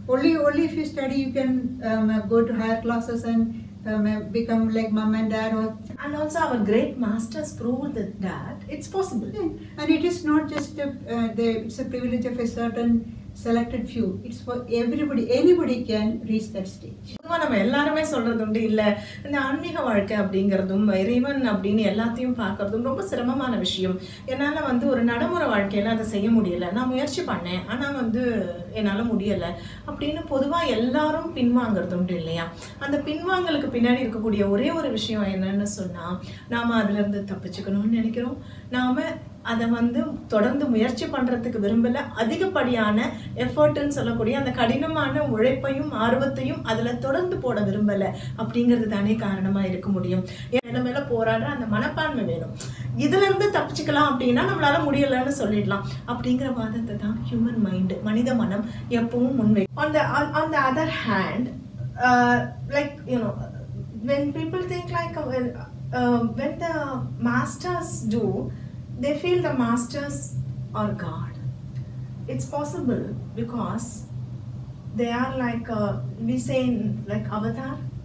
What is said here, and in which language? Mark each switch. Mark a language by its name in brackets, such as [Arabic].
[English] Only if you study, you can go to higher classes and become like mom and dad. And also our great masters proved that it's possible. And it is not just it's a privilege of a certain selected few. It's for everybody. Anybody can reach that stage. [Tamil] நம்ம எல்லாருமே சொல்றது உண்டு இல்ல, இந்த ஆன்மீக வாழ்க்கை அப்படிங்கிறதும் இறைவன் அப்படின்னு எல்லாத்தையும் பார்க்கறதும் ரொம்ப சிரமமான விஷயம். என்னால ஒரு நடைமுறை வாழ்க்கையில அதை செய்ய முடியல, நான் முயற்சி பண்ணேன் ஆனா என்னால முடியல அப்படின்னு பொதுவா எல்லாரும் பின்வாங்கிறது உண்டு இல்லையா? அந்த பின்வாங்கலுக்கு பின்னாடி இருக்கக்கூடிய ஒரே ஒரு விஷயம் என்னன்னு சொன்னா, நாம அதுல இருந்து தப்பிச்சுக்கணும்னு நினைக்கிறோம். நாம அதை தொடர்ந்து முயற்சி பண்றதுக்கு விரும்பல, அதிகப்படியான எஃபர்ட்னு சொல்லக்கூடிய அந்த கடினமான உழைப்பையும் ஆர்வத்தையும் அதுல தொடர்ந்து போட விரும்பல அப்படிங்கிறது தானே காரணமா இருக்க முடியும். என்ன மேல போராடுற அந்த மனப்பான்மை வேணும். இதுல இருந்து தப்பிச்சுக்கலாம் அப்படின்னா நம்மளால முடியலன்னு சொல்லிடலாம் அப்படிங்கிற வாதத்தை தான் ஹியூமன் மைண்ட், மனித மனம் எப்பவும் முன்வை. [English] On the other hand, like when people think like when the masters do, they feel the masters are God. It's possible because they are like we say like avatar.